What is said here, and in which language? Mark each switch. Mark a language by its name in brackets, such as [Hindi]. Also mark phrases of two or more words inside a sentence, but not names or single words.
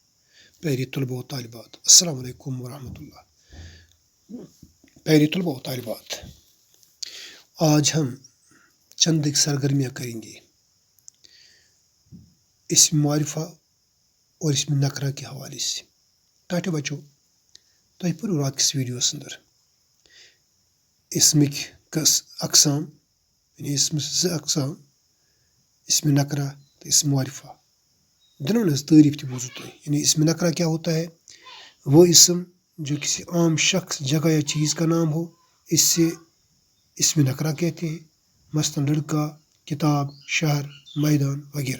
[Urdu] پیارے طلباء و طالبات، [Arabic] السلام علیکم ورحمۃ اللہ۔ [Urdu] پیارے طلباء و طالبات، آج ہم چند ایک سرگرمیاں کریں گے اسم معرفہ اور اسم نکرہ کے حوالے سے۔ [Kashmiri] ٹاٹے بچو تۄہہِ پوٚرُو رات کِس ویڈیوَس انٛدر اسمٕکۍ اقسام، یعنی اسمس 2 اقسام، اسم نکرہ تو اسم معرفہ۔ دونوں نے تعریف تھی بوزو تو، [Urdu] یعنی اسم نکرہ کیا ہوتا ہے؟ وہ اسم جو کسی عام شخص، جگہ یا چیز کا نام ہو، اس سے اسم نکرہ کہتے ہیں، مثلاً لڑکا، کتاب، شہر، میدان وغیرہ۔